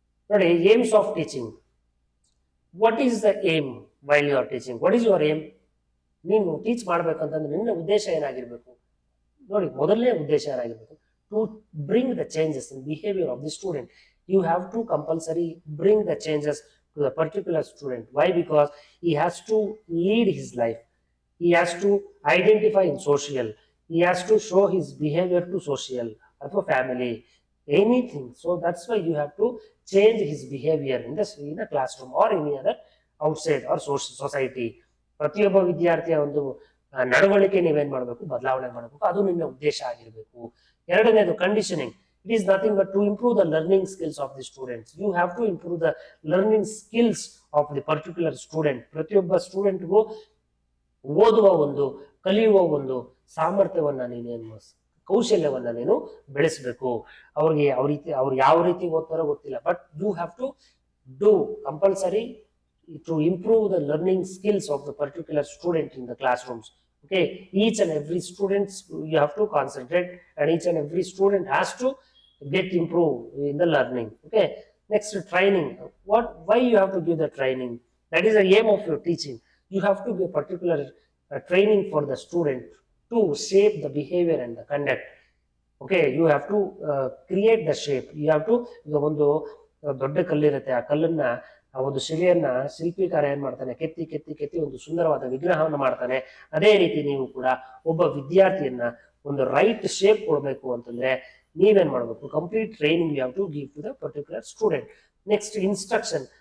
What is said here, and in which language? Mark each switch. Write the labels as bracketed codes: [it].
[en] ನೋಡಿ, aims of teaching. What is the aim while you are teaching? What is your aim? [kn] ನೀನು teach ಮಾಡ್ಬೇಕಂತಂದ್ರೆ ನಿನ್ನ ಉದ್ದೇಶ ಏನಾಗಿರ್ಬೇಕು? ನೋಡಿ, ಮೊದಲನೇ ಉದ್ದೇಶ ಏನಾಗಿರ್ಬೇಕು? [en] To bring the changes in behaviour of the student. You have to compulsory bring the changes to the particular student. Why? Because he has to lead his life. He has to identify in social. He has to show his behavior to social or family, anything. So that's why you have to change his behavior in the classroom or any other outside or society. [kn] ಪ್ರತಿಯೊಬ್ಬ ವಿದ್ಯಾರ್ಥಿಯ ಒಂದು ನಡವಳಿಕೆ ನೀವೇನ್ ಮಾಡಬೇಕು, ಬದಲಾವಣೆ ಮಾಡಬೇಕು. ಅದು ನಿನ್ನ ಉದ್ದೇಶ ಆಗಿರಬೇಕು. ಎರಡನೇದು conditioning. [en] It is nothing but to improve the learning skills of the students. You have to improve the learning skills of the particular student. [kn] ಪ್ರತಿಯೊಬ್ಬ ಸ್ಟೂಡೆಂಟ್ಗೂ ಓದುವ ಒಂದು, ಕಲಿಯುವ ಒಂದು ಸಾಮರ್ಥ್ಯವನ್ನ ನೀನೇನು, ಕೌಶಲ್ಯವನ್ನ ನೀನು ಬೆಳೆಸಬೇಕು. ಅವ್ರಿಗೆ ಅವ್ರು ಯಾವ ರೀತಿ ಓದ್ತಾರೋ ಗೊತ್ತಿಲ್ಲ, [en] But you have to do compulsory to improve the learning skills of the particular student in the classrooms. Okay, each and every student you have to concentrate, and each and every student has to get improved in the learning. Okay, next, training. Why you have to give the training? That is the aim of your teaching. You have to give particular training for the student to shape the behavior and the conduct. Okay, you have to create the shape. You have to, [kn] ಒಂದು ದೊಡ್ಡ ಕಲ್ಲಿರುತ್ತೆ, ಆ ಕಲ್ಲನ್ನ, ಆ ಒಂದು ಶಿಲೆಯನ್ನ ಶಿಲ್ಪಿಕಾರ ಏನ್ ಮಾಡ್ತಾನೆ, ಕೆತ್ತಿ ಕೆತ್ತಿ ಕೆತ್ತಿ ಒಂದು ಸುಂದರವಾದ ವಿಗ್ರಹವನ್ನು ಮಾಡ್ತಾನೆ. ಅದೇ ರೀತಿ ನೀವು ಕೂಡ ಒಬ್ಬ ವಿದ್ಯಾರ್ಥಿಯನ್ನ ಒಂದು ರೈಟ್ ಶೇಪ್ ಕೊಡಬೇಕು ಅಂತಂದ್ರೆ ನೀವೇನ್ ಮಾಡ್ಬೇಕು, complete training [en] You have to give to the particular student. [kn] Next, instruction.